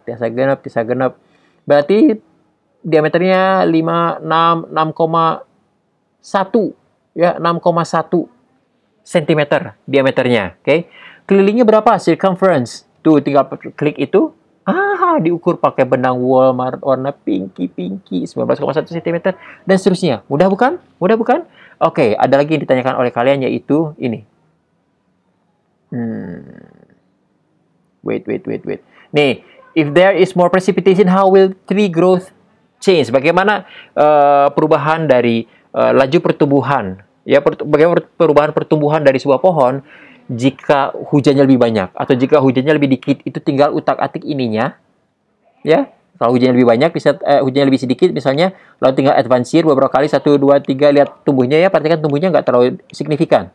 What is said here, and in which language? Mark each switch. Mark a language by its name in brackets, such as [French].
[Indonesian] Tiasa genap. Berarti diameternya 6,1 ya, 6,1 cm diameternya. Oke. Kelilingnya berapa? Circumference. Tuh, tinggal klik itu. Diukur pakai benang Walmart warna pinky 19,1 cm dan seterusnya. Mudah bukan? Mudah bukan? Oke, ada lagi yang ditanyakan oleh kalian yaitu ini. [English] Wait. Nih, if there is more precipitation, how will tree growth change? [Indonesian] Bagaimana perubahan dari laju pertumbuhan? Ya, bagaimana perubahan pertumbuhan dari sebuah pohon jika hujannya lebih banyak atau jika hujannya lebih dikit? Itu tinggal utak-atik ininya, ya. Kalau hujannya lebih banyak, bisa hujannya lebih sedikit, misalnya, lalu tinggal advance year beberapa kali, 1, 2, 3, lihat tumbuhnya ya, perhatikan tumbuhnya nggak terlalu signifikan.